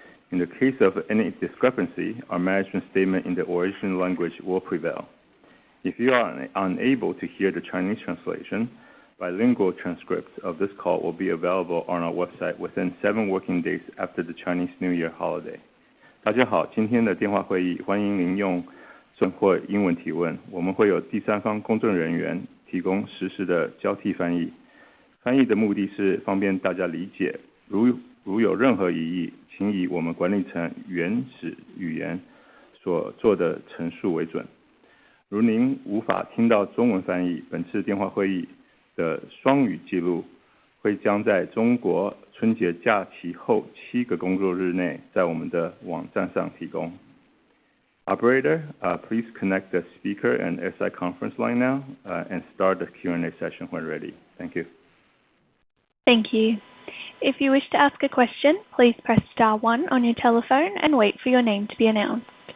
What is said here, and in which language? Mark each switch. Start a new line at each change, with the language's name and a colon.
English: In the case of any discrepancy, our management statement in the original language will prevail. If you are unable to hear the Chinese translation, bilingual transcripts of this call will be available on our website within 7 working days after the Chinese New Year holiday.
Chinese: 大家好，今天的电话会议欢迎您用中文或英文提问，我们会有第三方公证人员提供实时的交替翻译。翻译的目的是方便大家理解，如有任何疑义，请以我们管理层原始语言所做的陈述为准。如您无法听到中文翻译，本次电话会议的双语记录会将在中国春节假期后7个工作日内在我们的网站上提供。
English: Operator, please connect the speaker and SI conference line now and start the Q&A session when ready. Thank you. Thank you. If you wish to ask a question, please press star 1 on your telephone and wait for your name to be announced.